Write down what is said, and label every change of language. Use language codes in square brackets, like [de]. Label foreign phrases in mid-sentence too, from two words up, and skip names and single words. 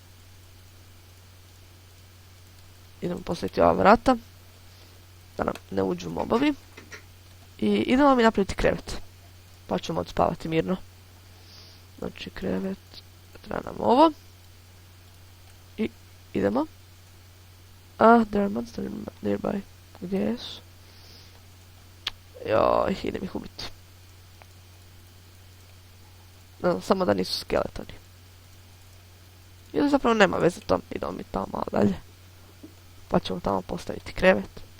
[hr] Idemo postaviti ova vrata. Da nam ne uđu mobovi. I idemo mi napraviti krevet. Pa ćemo odspavati mirno. Znači krevet. Treba nam ovo. I idemo. [en] There are monsters nearby. [hr] Gdje jesu? Joj, idem ih ubiti. No, samo da nisu skeletoni. Ili zapravo nema veze to. Idemo mi tamo malo dalje. Pa ćemo tamo postaviti krevet.